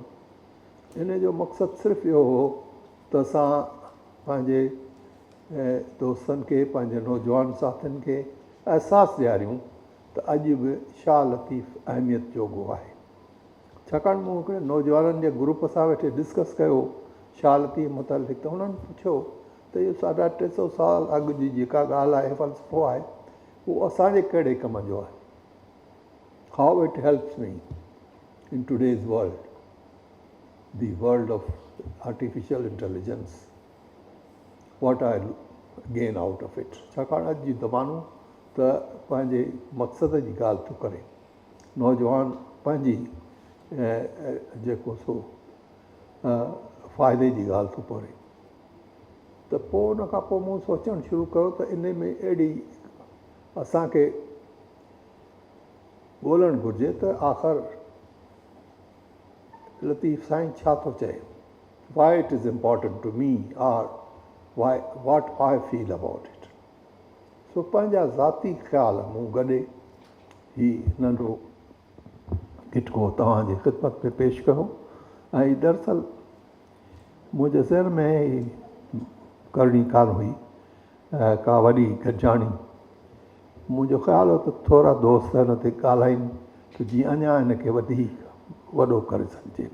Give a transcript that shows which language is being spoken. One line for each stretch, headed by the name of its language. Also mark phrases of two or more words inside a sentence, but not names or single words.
Sindhi: इन जो मक़सदु सिर्फ़ु इहो हो त असां पंहिंजे दोस्तनि खे, पंहिंजे नौजवान साथियुनि खे अहसासु ॾियारियूं त अॼु बि शाह लतीफ़ अहमियत जोॻो आहे। छाकाणि मूं हिकिड़े नौजवाननि जे ग्रुप सां वेठे डिस्कस कयो शाह लतीफ़ मुतलिक़, त हुननि पुछियो त इहो 350 साल अॻु जी जेका ॻाल्हि आहे, फ़लसफ़ो आहे, उहो असांजे कहिड़े कम जो आहे?
English: how it helps me in today's world, the world of artificial intelligence, what I gain out of it.
Sindhi: छाकाणि अॼु जी ज़मानो त पंहिंजे मक़सद जी ॻाल्हि थो करे, नौजवान पंहिंजी जेको सो फ़ाइदे जी ॻाल्हि थो करे, त पोइ उन खां पोइ मूं सोचणु शुरू कयो त इन में अहिड़ी असांखे ॻोल्हणु घुरिजे त आख़िर लतीफ़ साईं छा थो चए,
English: why it is important to me or why what I feel about it.
Sindhi: सो पंहिंजा ज़ाती ख़्याल मूं गॾे ही नंढो गिटको तव्हांजी ख़िदमत में पेश कयो। ऐं दरअसल मुंहिंजे ज़हन में ही करणी कान हुई का वॾी गॾिजाणी। मुंहिंजो ख़्यालु हो त थोरा दोस्त हिन ते ॻाल्हाइनि त जीअं अञा हिनखे वधीक वॾो करे सघिजे।